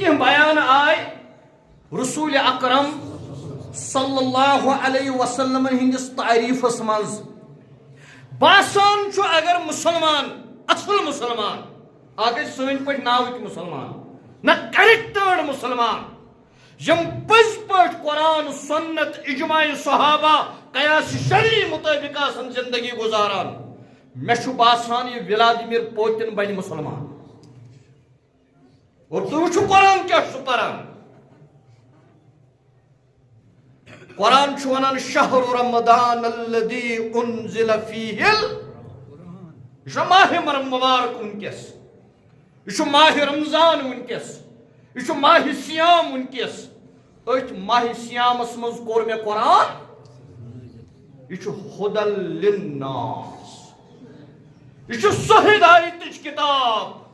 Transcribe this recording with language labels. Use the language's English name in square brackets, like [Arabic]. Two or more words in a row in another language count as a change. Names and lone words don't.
[Kashmiri] کینٛہہ بیان آے رسول اکرم صلی اللہ علیہ وسلمن ہٕنٛدِس تعریٖفس منٛز باسان چھُ اگر مُسلمان اصل مُسلمان اکھ گژھِ سٲنۍ پٲٹھۍ ناوٕکۍ مُسلمان نہ کریکٹٲرڈ مُسلمان یِم پٔزۍ پٲٹھۍ قرآن سنت اجماع صحابہ قیاس شرعی مطٲبق آسن زندگی گزاران میں چھُ باسان یہ ولادیمیر پوتن بنہِ مسلمان اور تُہۍ وٕچھِو قرآن کیٛاہ چھُ پران قرآن چھُ ونان [Arabic] شہر رمضان الذی انزل فیہ [Kashmiri] یہ چھُ ماہ مبارک ونکیس یہ چھُ ماہ رمضان ونکیس یہ چھُ ماہ سیام ونکیس أتھۍ ماہ سیامس منٛز کوٚر مےٚ قرآن یہ چھُ [Arabic] ہدل للناس [Kashmiri] یہ چھُ سۄ ہدایتٕچ کتاب